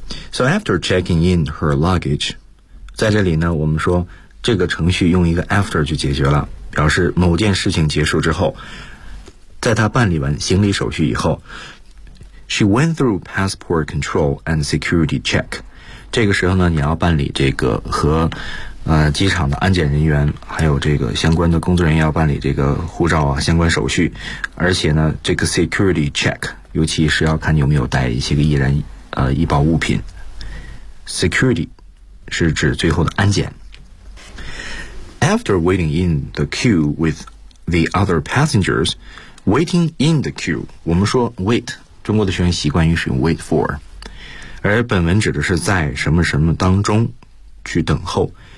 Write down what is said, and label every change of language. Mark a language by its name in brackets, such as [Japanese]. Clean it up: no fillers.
[English] So after checking in her luggage, [Chinese] 在这里呢，我们说这个程序用一个 after 就解决了，表示某件事情结束之后，在她办理完行李手续以后。 [English] She went through passport control and security check. [Chinese] 这个时候呢，你要办理这个和机场的安检人员还有这个相关的工作人员要办理这个护照啊相关手续，而且呢，这个 security check 尤其是要看你有没有带一些个易燃易爆物品。 Security 是指最后的安检。 [English] After waiting in the queue with the other passengers, waiting in the queue, [Chinese] 我们说 [English] wait. [Chinese] 中国的学生习惯于使用 wait for， 而本文指的是在什么什么当中去等候。